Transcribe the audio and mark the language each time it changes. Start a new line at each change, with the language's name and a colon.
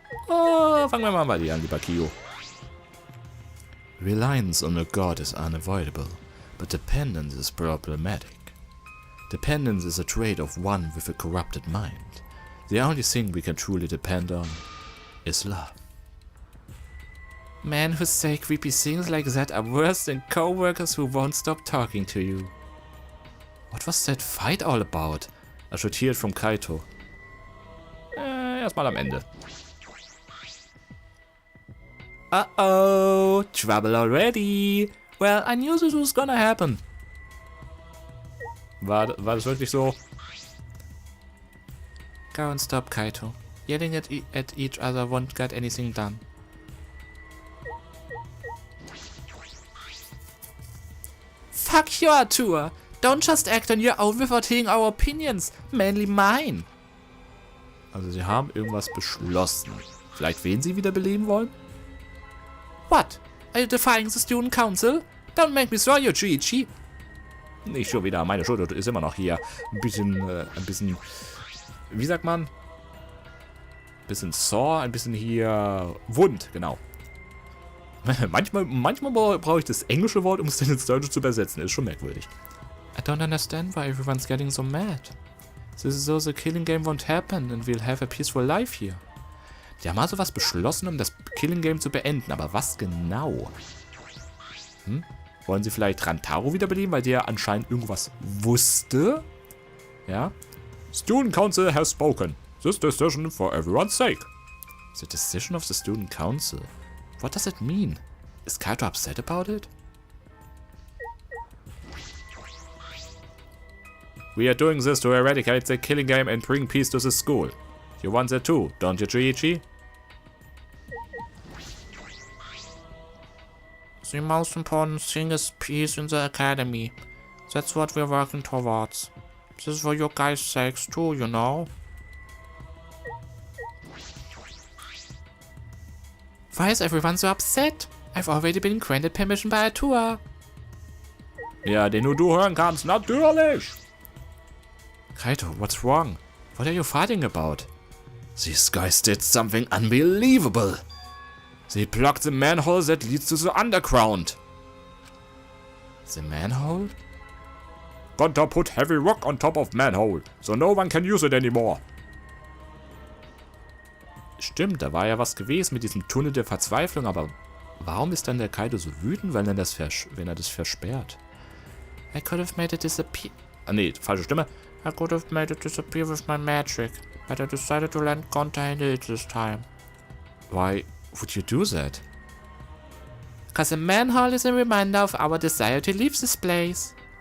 German: Oh, fangen wir mal bei dir an, lieber Kyo.
English: Reliance on a god is unavoidable, but dependence is problematic. Dependence is a trait of one with a corrupted mind. The only thing we can truly depend on is love. Men who say creepy things like that are worse than co-workers who won't stop talking to you. What was that fight all about? I should hear it from Kaito.
German: Erstmal am Ende.
English: Uh-oh, trouble already. Well, I knew this was gonna happen.
German: War das wirklich so?
English: Go and stop, Kaito. Yelling at each other won't get anything done. Fuck you, Arthur! Don't just act on your own without hearing our opinions, mainly mine.
German: Also sie haben irgendwas beschlossen. Vielleicht wen sie wiederbeleben wollen?
English: What? Are you defying the student council? Don't make me throw you, Juichi.
German: Nicht schon wieder, meine Schuld ist immer noch hier. Ein bisschen, wie sagt man? Ein bisschen sore, ein bisschen hier wund, genau. Manchmal brauche ich das englische Wort, um es dann ins Deutsche zu übersetzen. Ist schon merkwürdig.
English: I don't understand why everyone's getting so mad. This is so the killing game won't happen and we'll have a peaceful life here.
German: Die haben also was beschlossen, um das Killing Game zu beenden. Aber was genau? Wollen sie vielleicht Rantaro wiederbeleben, weil der anscheinend irgendwas wusste? Ja?
English: Student Council has spoken. This decision for everyone's sake. The decision of the Student Council? What does it mean? Is Kaito upset about it? We are doing this to eradicate the killing game and bring peace to the school. You want that too, don't you, Juichi? The most important thing is peace in the academy. That's what we're working towards. This is for your guys' sakes too, you know? Why is everyone so upset? I've already been granted permission by Atua.
German: Ja, den nur du hören kannst, natürlich!
English: Kaito, what's wrong? What are you fighting about? These guys did something unbelievable. They blocked the manhole that leads to the underground. The manhole? Gonta put heavy rock on top of manhole, so no one can use it anymore.
German: Stimmt, da war ja was gewesen mit diesem Tunnel der Verzweiflung, aber warum ist dann der Kaito so wütend, wenn er das versperrt?
English: I could have made it disappear.
German: Ah nee, falsche Stimme.
English: I could have made it disappear with my magic, but I decided to let Gonta handle it this time. Why would you do that? Cause the manhole is a reminder of our desire to leave this place.